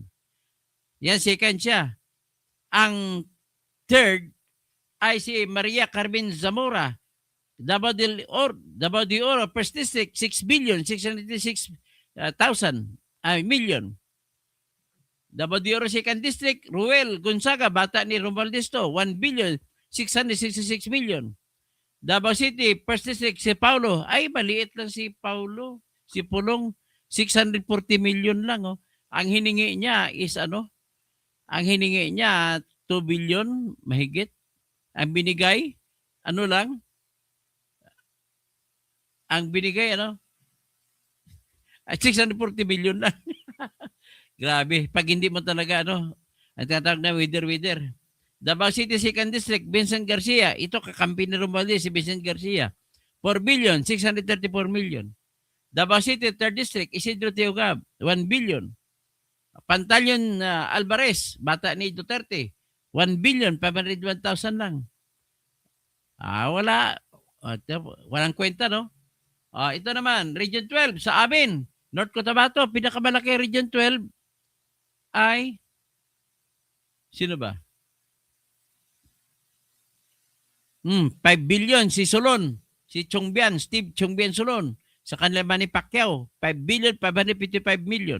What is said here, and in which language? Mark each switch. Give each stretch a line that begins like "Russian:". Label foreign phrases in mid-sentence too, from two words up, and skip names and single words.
Filipino: Yan, second siya. Ang third ay si Maria Carmen Zamora, Davao de Oro, First District, 6 billion, 696,000 million. Davao de Oro Second District, Ruel Gonzaga, bata ni Romualdez to, 1 billion, 666 million. Davao City, First District, si Paulo, ay maliit lang si Paulo, si Pulong, 640 million lang. Oh. Ang hiningi niya is ang hiningi niya 2 billion mahigit. Ang binigay, ano lang? Ang binigay, 640 million lang. Grabe. Pag hindi mo talaga, ang tinatawag na wither. Davao City Second District, Vincent Garcia. Ito, kakampi ni Romualdez, si Vincent Garcia. 4 billion, 634 million. Davao City Third District, Isidro Teogab, 1 billion. Pantalion Alvarez, bata ni Duterte, 1 billion, 501,000 lang. Wala. Walang kwenta, no? Ito naman, Region 12, sa amin, North Cotabato, pinakamalaki Region 12 ay, sino ba? 5 billion si Solon, si Chongbian, Steve Chongbian Solon, sa kanila Manny Pacquiao, 5 billion, 555 million.